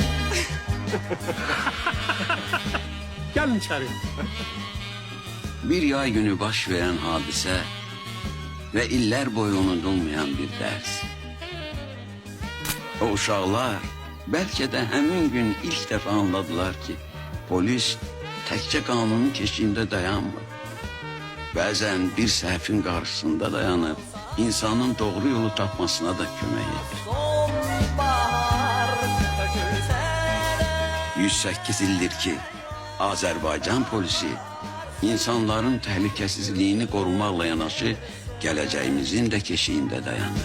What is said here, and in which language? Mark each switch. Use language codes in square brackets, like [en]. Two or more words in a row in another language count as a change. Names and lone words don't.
[az] Gəlin içəri. [tr] Bir yay günü baş veren hadise ve iller boyu unutulmayan bir ders. [az] O uşaqlar belki de həmin gün ilk defa anladılar ki polis təkcə qanunun keşiyində dayanmır. Bazen bir səhvin qarşısında dayanıp insanın doğru yolu tapmasına da kömək edir. Son 108 ildir ki Azərbaycan polisi insanların təhlükəsizliyini qorumaqla yanaşı gələcəyimizin də keşiyində dayanır.